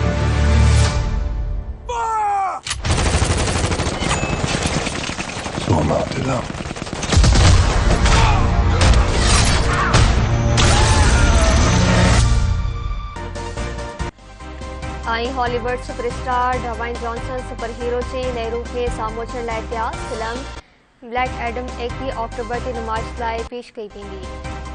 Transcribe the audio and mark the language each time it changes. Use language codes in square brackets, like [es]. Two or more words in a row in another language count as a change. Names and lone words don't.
[en] So I'm opted out. [sd] आई हॉलीवुड सुपरस्टार ड्वाइन जॉनसन सुपर हीरो जे नए रूप में साम्हूं अचण लाइ तयार। फिल्म ब्लैक एडम 21 अक्टूबर ते नुमाइश लाइ पेश कई वेंदी।